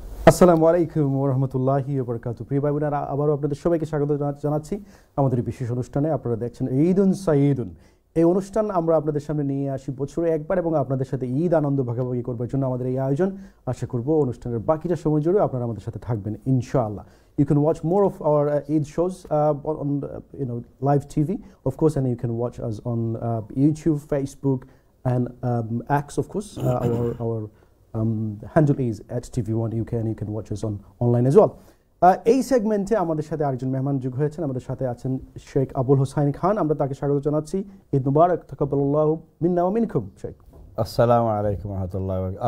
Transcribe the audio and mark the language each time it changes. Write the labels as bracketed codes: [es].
[bn] আসসালামু আলাইকুম ওয়া রাহমাতুল্লাহি ওয়া বারাকাতুহু। প্রিয় ভাই বোনেরা, আবারও আপনাদের সবাইকে স্বাগত জানাচ্ছি আমাদের এই বিশেষ অনুষ্ঠানে। আপনারা দেখছেন ঈদুন সাঈদুন। এই অনুষ্ঠান আমরা আপনাদের সামনে নিয়ে আসি বছরে একবার এবং আপনাদের সাথে ঈদ আনন্দ ভাগাভাগি করবার জন্য আমাদের এই আয়োজন। আশা করব অনুষ্ঠানের বাকিটা সময় জুড়ে আপনারা আমাদের সাথে থাকবেন ইনশাআল্লাহ। [en] You can watch more of our Eid shows on live TV, of course, and you can watch us on YouTube, Facebook, and X, of course. Our handle is @TV1 UK, and you can watch us online as well. [bn] এই সেগমেন্টে আমাদের সাথে আরেকজন মেহমান যোগ হয়েছেন। আমাদের সাথে আছেন শেখ আবুল হোসাইন খান। আমরা তাকে স্বাগত জানাচ্ছি। ঈদ মুবারক, তাকাব্বালাল্লাহু মিন্না ওয়া মিনকুম। শেখ, আসসালামু আলাইকুম ওয়া রাহমাতুল্লাহি ওয়া বারাকাতুহু।